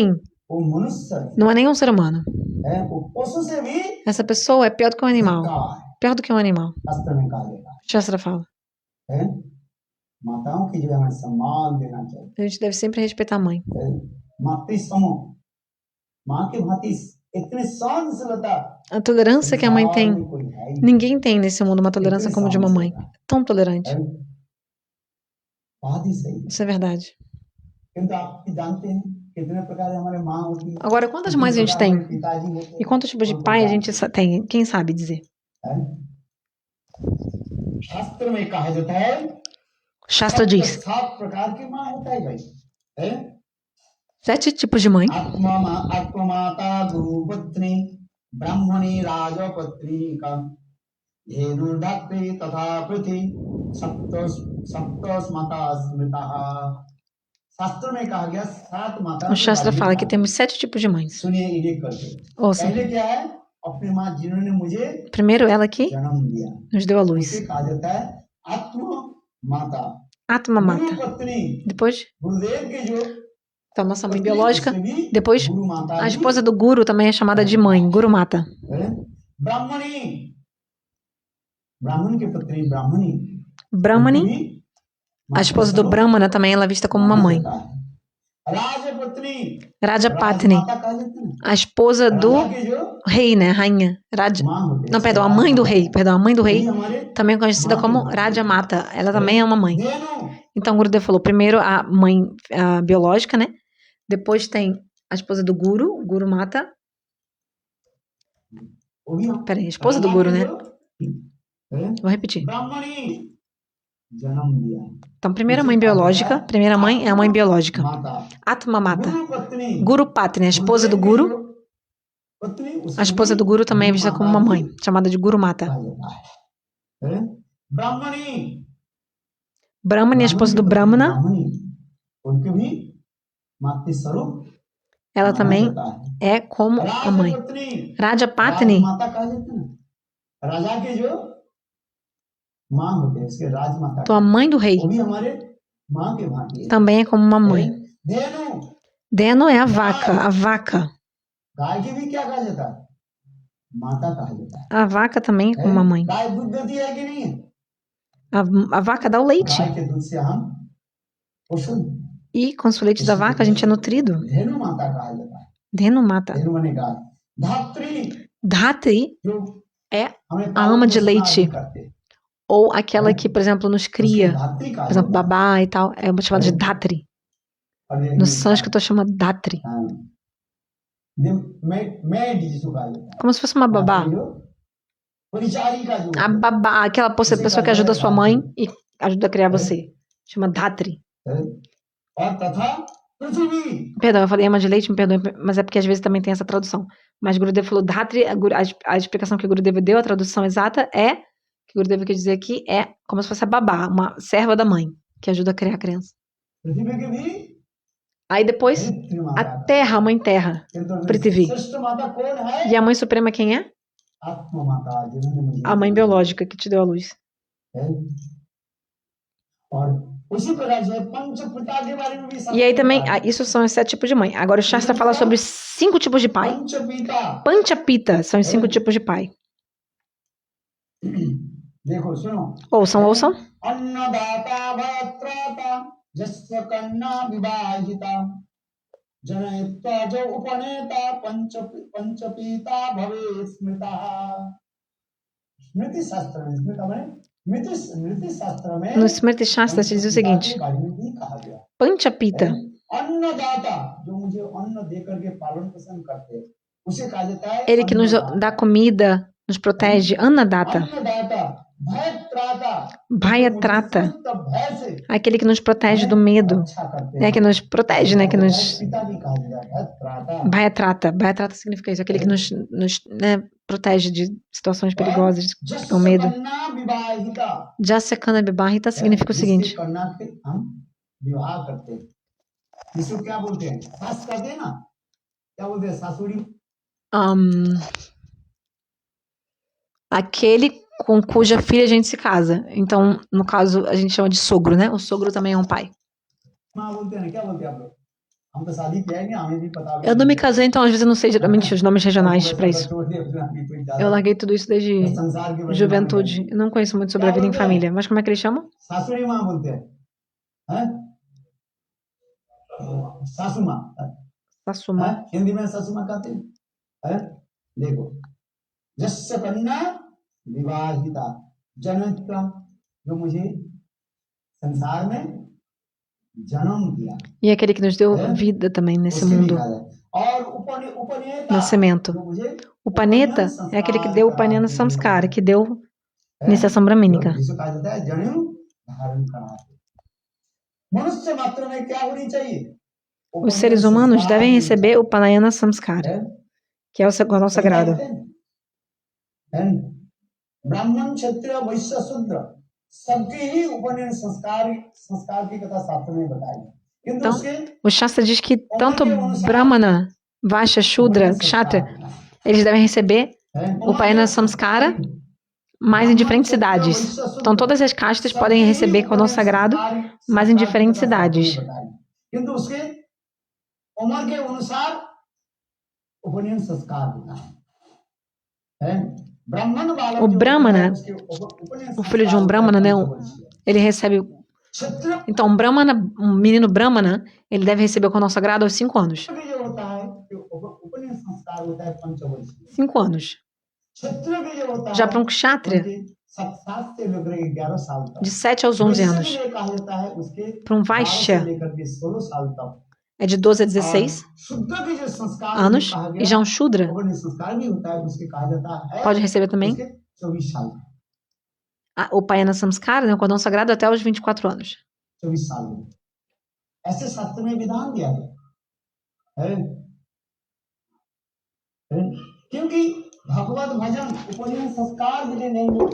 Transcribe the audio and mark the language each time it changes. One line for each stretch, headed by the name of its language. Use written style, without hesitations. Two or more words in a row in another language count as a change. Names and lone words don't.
Hindi: वो मनुष्य
Portuguese: não é nenhum ser humano.
Hindi: है वो पशु से भी
Portuguese: Essa pessoa é pior do que um animal.
Hindi: का है
Portuguese: Pior do que um animal.
Hindi: शास्त्र में कहा गया
Portuguese: Shastra fala.
Hindi: है माताओं की जो है हमें सम्मान देना चाहिए
Portuguese: A gente deve sempre respeitar a mãe.
Hindi: है? मातृ समूह माँ की भांति इतनी सहनशीलता
Portuguese: A tolerância que a mãe
Hindi: संसार
Portuguese: tem,
Hindi: में कोई है ही नहीं।
Portuguese: ninguém tem nesse mundo uma tolerância como de uma mãe. Tão tolerante.
Hindi: है? बात ही सही है।
Portuguese: Isso é verdade.
Hindi: किंतु आप जानते हैं कितने प्रकार हमारे माँ होती है
Portuguese: Agora, quantas mães a gente
Hindi: कितने
Portuguese: tem?
Hindi: प्रकार हमारे पिताजी होते
Portuguese: E
Hindi: हैं
Portuguese: quantos tipos de pai a gente tem? Quem sabe dizer?
Hindi: है? शास्त्र में कहा जाता है
Portuguese: Shastra diz:
Hindi: 7 प्रकार की माँ होता है भाई है
Portuguese: 7 tipos de mãe.
Sanskrit: आत्ममाता गुरुपत्नी ब्राह्मणी राजपत्नी का धेनुर्धात्री तथा पृथ्वी सप्तस माता स्मृता
Hindi: शास्त्र में कहा गया 7 माता
Portuguese: O Shastra fala que temos 7 tipos de mães.
Hindi: सुनिए एक करके
Portuguese: Ouça.
Hindi: पहले क्या है अपनी माँ जिन्होंने मुझे
Portuguese: Primeiro, ela que
Hindi: जन्म दिया
Portuguese: nos deu a luz.
Hindi: उसे कहा जाता है आत्म माता
Portuguese: Atma
Hindi: गुरु
Portuguese: Mata.
Hindi: पत्नी
Portuguese: Depois,
Hindi: गुरुदेव के जो
Portuguese: então, nossa mãe
Hindi: पत्नी,
Portuguese: biológica.
Hindi: उसे भी
Portuguese: Depois,
Hindi: गुरु माता
Portuguese: a
Hindi: भी
Portuguese: esposa do Guru também é chamada de mãe, Guru Mata.
Hindi: है। ब्राह्मणी ब्राह्मण की पत्नी ब्राह्मणी
Portuguese: Brahmani,
Hindi: भी
Portuguese: A esposa do Brahmana também ela é vista como uma mãe.
Hindi: राजपत्नी
Portuguese: Rajapatni,
Hindi: राजमाता कहा जाता है ना
Portuguese: a esposa do
Hindi: राजा की जो
Portuguese: rei, né? Rainha. Raja...
Hindi: माँ होती है
Portuguese: Não,
Hindi: उसके
Portuguese: perdão, a mãe do
Hindi: राजमाता
Portuguese: rei. Perdão, a mãe do
Hindi: वही
Portuguese: rei,
Hindi: हमारे
Portuguese: também é conhecida
Hindi: माँ के
Portuguese: como
Hindi: भांति है।
Portuguese: Rajamata. Ela também é uma mãe.
Hindi: धेनु
Portuguese: Então, o Gurudev falou primeiro a mãe biológica, né? Depois tem a esposa do Guru, o Guru Mata.
Hindi: वो भी हम
Portuguese: Peraí, a esposa do
Hindi: राजा
Portuguese: Guru,
Hindi: के
Portuguese: né?
Hindi: जो हैं,
Portuguese: Vou repetir.
Hindi: ब्राह्मणी जन्म दिया
Portuguese: Então, primeira mãe biológica, primeira mãe é a mãe biológica.
Hindi: माता
Portuguese: Atma Mata.
Hindi: गुरु पत्नी
Portuguese: Guru Patni, a esposa do
Hindi: गुरुदेव की
Portuguese: Guru.
Hindi: जो पत्नी
Portuguese: A
Hindi: उसको
Portuguese: esposa
Hindi: भी
Portuguese: do Guru também é
Hindi: गुरु
Portuguese: vista como
Hindi: माता
Portuguese: uma
Hindi: भी
Portuguese: mãe, chamada de Guru Mata.
Hindi: कहा जाता है ब्राह्मणी
Portuguese: Brahmani, a esposa do Brahmana,
Hindi: ब्राह्मणी उनके भी मातृ स्वरूप
Portuguese: ela
Hindi: माना
Portuguese: também
Hindi: जाता है
Portuguese: é como a mãe.
Hindi: राजपत्नी
Portuguese: Rajapatni,
Hindi: राजमाता कहा जाता है ना राजा के जो माँ होते हैं उसके राजमाता
Portuguese: então a mãe do rei,
Hindi: वो भी हमारे माँ के भांति है
Portuguese: também é como uma mãe.
Hindi: धेनु
Portuguese: Deno é a vaca.
Hindi: गाय की भी क्या कहा जाता है माता कहा जाता
Portuguese: A vaca também é como uma
Hindi: है
Portuguese: mãe.
Hindi: गाय दूध देती है कि नहीं है
Portuguese: A vaca dá o leite.
Hindi: गाय के दूध से हम पोषण
Portuguese: E com o leite da vaca a gente é nutrido.
Hindi: धेनु माता कहा जाता है
Portuguese: Deno mata.
Hindi: धेनु माने गाय धात्री
Portuguese: Dhatri
Hindi: जो
Portuguese: é
Hindi: हमें
Portuguese: a ama de
Hindi: पालन पोषण
Portuguese: leite.
Hindi: आदि करते हैं,
Portuguese: Ou aquela que, por exemplo, nos
Hindi: उसको
Portuguese: cria.
Hindi: धात्री कहा
Portuguese: Por exemplo,
Hindi: जाता है
Portuguese: babá e tal. É chamada de Dhatri.
Hindi: और ये
Portuguese: No
Hindi: हिंदी
Portuguese: sânscrito chama Dhatri.
Hindi: हाँ, मैं जिसको कहा जाता है
Portuguese: Como se fosse uma babá.
Hindi: माता की जो परिचारिका जो
Portuguese: A babá, aquela pessoa que ajuda a sua mãe e ajuda a criar você. Chama Dhatri.
Hindi: है और तथा पृथ्वी
Portuguese: Perdão, eu falei ama de leite, me perdoe, mas é porque às vezes também tem essa tradução. Mas Gurudev falou Dhatri, a explicação que o Gurudev deu, a tradução exata é, que o Gurudev quer dizer aqui, é como se fosse a babá, uma serva da mãe, que ajuda a criar a criança.
Hindi: पृथ्वी के भी
Portuguese: Aí depois,
Hindi: धरित्री
Portuguese: a
Hindi: माता
Portuguese: terra, a mãe terra.
Hindi: किंतु पृथ्वी। श्रेष्ठ माता कौन है
Portuguese: E a mãe suprema quem é?
Hindi: आत्मा माता जिन्होंने मुझे
Portuguese: A mãe biológica que te deu a luz.
Hindi: है और उसी प्रकार से पंच पिता के बारे में भी
Portuguese: E aí também,
Hindi: शास्त्र
Portuguese: isso são os 7 tipos de mãe. Agora o Shastra fala sobre 5 tipos de pai.
Hindi: पंच पिता
Portuguese: Panchapita são os 5 tipos de pai.
Hindi: देखो सुनो
Portuguese: Ouçam.
Sanskrit: अन्नदाता भयत्राता जस्य कन्या विवाहिता जनयित्वा जो उपनेता पंच पिता भवे स्मृता
Hindi: स्मृति शास्त्र में स्मृति में स्मृति शास्त्र में
Portuguese: No Smriti Shastra se diz o seguinte:
Hindi: के बारे में भी कहा गया
Portuguese: Panchapita,
Hindi: अन्नदाता जो मुझे अन्न दे करके पालन पोषण करते हैं उसे कहा जाता है
Portuguese: ele que nos dá comida, nos protege, Annadatta.
Hindi: अन्नदाता भयत्राता
Portuguese: Bhayatrata,
Hindi: मुझे भय से
Portuguese: aquele que nos protege do medo,
Hindi: रक्षा करते
Portuguese: né?
Hindi: हैं
Portuguese: Que nos protege, né? Que nos.
Hindi: पिता भी कहा जाता है भयत्राता
Portuguese: Bhayatrata. Bhayatrata significa isso, aquele que nos né, protege de situações perigosas,
Hindi: जस्य
Portuguese: com medo.
Sanskrit: कन्या विवाहिता
Portuguese: Jasyakana Bibahita significa o
Hindi: जिसकी
Portuguese: seguinte:
Hindi: कन्या के हम विवाह करते हैं इसको क्या बोलते हैं सास कहते हैं ना क्या बोलते हैं सासुरी
Portuguese: aquele com cuja filha a gente se casa. Então, no caso, a gente chama de sogro, né? O sogro também é um pai.
Hindi: माँ बोलते हैं ना क्या बोलते हैं आप लोग हम तो शादी किया है नहीं हमें भी पता
Portuguese: Eu não me casei, então às vezes eu não sei geralmente os nomes regionais pra isso. Eu Eu larguei tudo isso desde juventude. Eu não conheço muito sobre a vida em família. Mas como é que eles chamam?
Hindi: सासुरी माँ बोलते हैं सासू माँ
Portuguese: Sassuma.
Hindi: हिंदी में सासू माँ कहते हैं देखो
Sanskrit: जस्य कन्या विवाहिता जनयित्वा
Hindi: जो मुझे संसार में जन्म दिया
Portuguese: E aquele que nos deu vida também nesse
Hindi: उसके
Portuguese: mundo.
Hindi: लिखा है और उपनेता
Portuguese: Nascimento.
Hindi: जो मुझे
Portuguese: O Paneta é aquele que deu o Panena Samskara, que deu iniciação brahmínica.
Hindi: जिसे कहा जाता है जनेऊ धारण कराते मनुष्य मात्र में क्या होनी चाहिए
Portuguese: Os seres humanos devem receber o Panayana Samskara, que é o cordão sagrado.
Hindi: ब्राह्मण क्षत्रिय वैश्य शूद्र सबके ही उपनयन संस्कार की कथा शास्त्र में बताई किंतु
Portuguese: Então,
Hindi: उसके
Portuguese: o Shastra diz que tanto Brahmana, Vaishya, Shudra, Kshatriya, eles devem receber o Panayana Samskara, mas em diferentes cidades. Então, todas as castas podem receber cordão sagrado, mas em diferentes cidades.
Hindi: किंतु उसके उम्र के अनुसार उपनयन संस्कार होता है ब्राह्मण बालक
Portuguese: O
Hindi: जो
Portuguese: Brahmana,
Hindi: उसके उपनयन
Portuguese: o filho de um Brahmana, né? Ele recebe
Hindi: क्षत्रिय
Portuguese: Então, um menino Brahmana, ele deve receber o cordão sagrado aos 5 anos.
Hindi: भी जो होता है जो उपनयन संस्कार होता है पंचवर्षीय
Portuguese: 5 anos.
Hindi: क्षत्रिय भी जो होता
Portuguese: Já
Hindi: है
Portuguese: para um kshatriya,
Hindi: उनके 7 से लेकर 11 साल तक
Portuguese: de 7 aos 11
Hindi: वैश्य
Portuguese: anos.
Hindi: भी ये कहा जाता है उसके
Portuguese: Para um
Hindi: 12 से
Portuguese: Vaishya,
Hindi: लेकर के 16 साल तक
Portuguese: é de 12 a
Hindi: और
Portuguese: 16
Hindi: शूद्र भी जो संस्कार
Portuguese: anos.
Hindi: जो कहा
Portuguese: E
Hindi: गया
Portuguese: já um Shudra
Hindi: उपनयन संस्कार भी होता है उसके कहा जाता है
Portuguese: pode receber também
Hindi: उसके 24 साल तक
Portuguese: o Payana Samskara, né, o cordão sagrado, até os 24 anos.
Hindi: 24 साल में ऐसे शास्त्र में विधान दिया गया है क्योंकि भगवत भजन उपनयन संस्कार भी नहीं हो